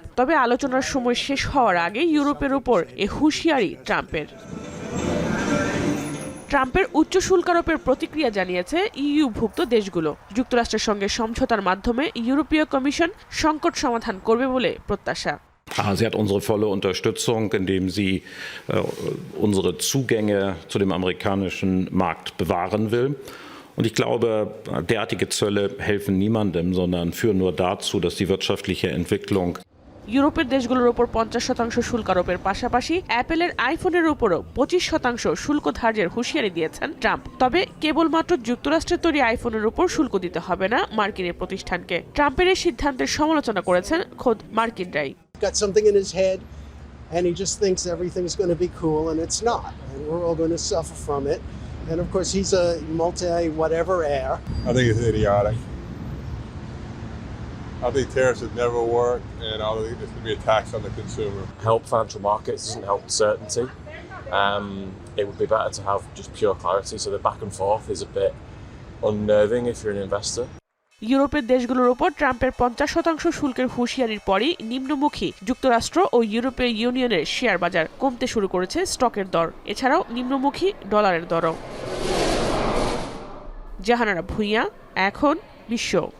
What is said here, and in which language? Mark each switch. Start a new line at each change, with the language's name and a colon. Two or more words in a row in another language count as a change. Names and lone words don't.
Bangla: তবে আলোচনার সময় শেষ হওয়ার আগে ইউরোপের উপর এ হুঁশিয়ারি ট্রাম্পের। ট্রাম্পের উচ্চ শুল্ক আরোপের প্রতিক্রিয়া জানিয়েছে ইইউভুক্ত দেশগুলো। যুক্তরাষ্ট্রের সঙ্গে সমঝোতার মাধ্যমে ইউরোপীয় কমিশন সংকট সমাধান করবে বলে প্রত্যাশা।
German: Sie hat unsere volle Unterstützung, indem sie unsere Zugänge zu dem amerikanischen Markt bewahren will. Und ich glaube, derartige Zölle helfen niemandem, sondern führen nur dazu, dass die wirtschaftliche Entwicklung
Bangla: ইউরোপের দেশগুলোর উপর 50% শুল্ক আরোপের পাশাপাশি অ্যাপেলের আইফোনের উপরও 25% শুল্ক ধার্যের হুঁশিয়ারি দিয়েছেন ট্রাম্প। তবে কেবলমাত্র যুক্তরাষ্ট্রের তৈরি আইফোনের উপর শুল্ক দিতে হবে না মার্কিন এই প্রতিষ্ঠানকে। ট্রাম্পের এই সিদ্ধান্তের সমালোচনা করেছেন খোদ মার্কিনরাই।
English: Got something in his head and he just thinks everything's going to be cool and it's not, and we're all going to suffer from it. And of course he's a multi-whatever heir. I think it's idiotic. I think tariffs have never worked, and I think this would be a tax on the consumer. Help financial markets doesn't help certainty. It would be better to have just pure clarity. So the back and forth is a bit unnerving if you're an investor.
Bangla: ইউরোপের দেশগুলোর উপর ট্রাম্পের 50% শুল্কের হুঁশিয়ারির পরই নিম্নমুখী যুক্তরাষ্ট্র ও ইউরোপীয় ইউনিয়নের শেয়ার বাজার কমতে শুরু করেছে স্টকের দর, এছাড়াও নিম্নমুখী ডলারের দরও। জাহানারা ভুঁইয়া, এখন বিশ্ব।